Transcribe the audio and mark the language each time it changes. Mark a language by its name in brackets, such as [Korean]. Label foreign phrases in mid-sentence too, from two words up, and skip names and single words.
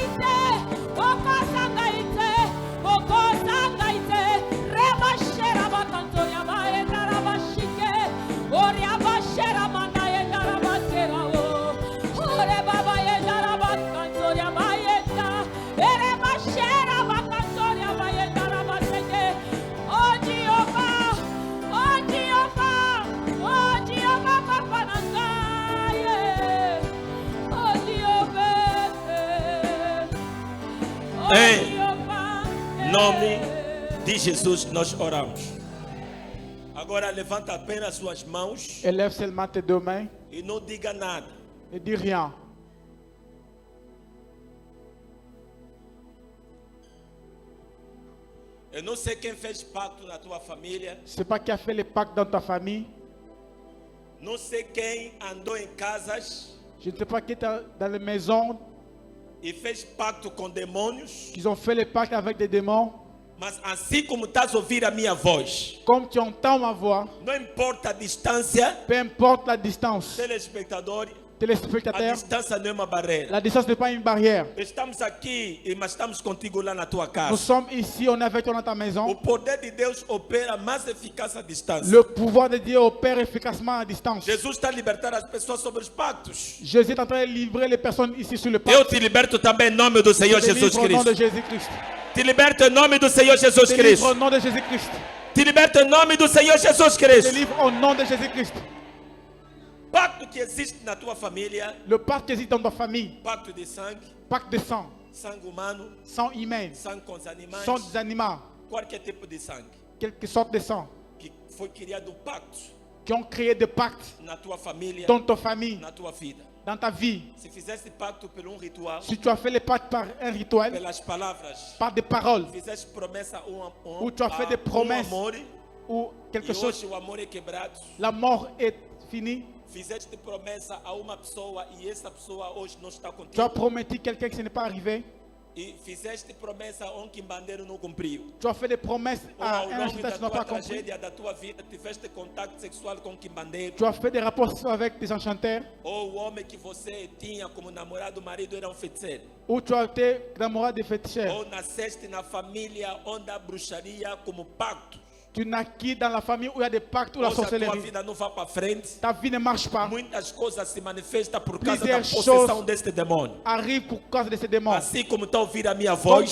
[Lingala] te okosa ngai te okosa ngai te reba shera ba kanto ya ba endara ba shike oria ba shera mana endara ba sera o ore baba endara ba kanto ya ba enda ere ba shera ba kanto ya ba endara ba seke oh Jehovah papa na ngai oh Jehovah [Portuguese] Em nome de Jesus nós oramos. Agora levanta apenas suas mãos [French] Élève seulement tes deux mains [Portuguese] e não diga nada. [French] et dis rien. [Portuguese] Eu não sei quem fez pacto na tua família. [French] Je ne sais pas qui a fait les pactes dans ta famille. [Portuguese] Não sei quem andou em casas [French] Je ne sais pas qui est dans les maisons [Portuguese] e fez pacto com demônios. [French] qui ont fait les pactes avec des démons. [Portuguese] Mas assim como estás a ouvir a minha voz, [French] Comme tu entends ma voix, [Portuguese] não importa a distância, [French] peu importe la distance, [Portuguese] telespectador, a [French] téléspectateur, [Portuguese] distância não é uma barreira. [French] la distance n'est pas une barrière. [Portuguese] Estamos aqui, mas estamos contigo lá na tua [French] Nous [Portuguese] casa. [French] sommes ici, on est avec toi dans ta [Portuguese] O [French] maison. [Portuguese] poder de Deus opera mais eficaz à distância. [French] Le pouvoir de Dieu opère efficacement à distance. [Portuguese] Jesus está a libertar as pessoas sobre os pactos. [French] Jésus est en train de livrer les personnes ici sur le [Portuguese] Eu [French] pacte. [Portuguese] te liberto também em nome do Senhor [French] Je te [Portuguese] Jesus [French] livre au nom de [Portuguese] Cristo. [French] Jésus-Christ. [Portuguese] Te liberto em nome do Senhor Jesus [French] Je te livre au [Portuguese] Cristo. [French] nom de Jésus-Christ. [Portuguese] Te liberto em nome do Senhor Jesus [French] Je te [Portuguese] Cristo. [French] livre au nom de Jésus-Christ. [Portuguese] Pacto que existe na tua família, [French] Le pacte qui existe dans ta famille, [Portuguese] pacto de sangue, [French] pacte de sang, [Portuguese] sangue humano, [French] sang humain, [Portuguese] sangue com os animais, [French] sang des animaux, [Portuguese] qualquer tipo de sangue [French] quelque sorte de sang, [Portuguese] que foi criado pacto [French] qui ont créé des pactes [Portuguese] na tua família, [French] dans ta famille, [Portuguese] na tua vida. [French] dans ta vie. [Portuguese] Se fizeste pacto por ritual, [French] Si tu as fait les pactes par un rituel, [Portuguese] pelas palavras, [French] par des paroles, [Portuguese] fizeste promessa [French] Ou tu as fait des promesses. [Portuguese] amor, [French] ou quelque [Portuguese] e [French] chose, [Portuguese] hoje o amor é quebrado. [French] la mort est finie. [Portuguese] Fizeste promessa a uma pessoa e essa pessoa hoje não está [French] Tu as [Portuguese] contigo. [French] promis quelqu'un qui ce n'est pas arrivé. [Portuguese] E fizeste promessa a um quimbandeiro não cumpriu. [French] Tu as fait des promesses [Portuguese] Ou [French] à [Portuguese] ao [French] un [Portuguese] longo [French] artiste [Portuguese] da [French] qui n'a [Portuguese] tua [French] pas compris. [Portuguese] tragédia, da tua vida, tiveste contato sexual com um quimbandeiro. [French] Tu as fait des rapports avec des enchanteurs. [Portuguese] Ou o homem que você tinha como namorado, marido, era um feiticeiro. [French] Ou tu as été namoré des féticheurs. [Portuguese] Ou nasceste na família onde a bruxaria como pacto. [French] Tu naquis dans la famille où il y a des pactes ou la [Portuguese] Hoje a tua [French] sorcellerie. [Portuguese] vida não vai para frente. [French] Ta vie ne marche pas. [Portuguese] Muitas coisas se manifestam por causa da [French] Plusieurs [Portuguese] possessão [French] choses [Portuguese] deste demônio. [French] Arrive pour cause de ces démons. [Portuguese] Assim como está a ouvir a minha [French] Comme [Portuguese] voz,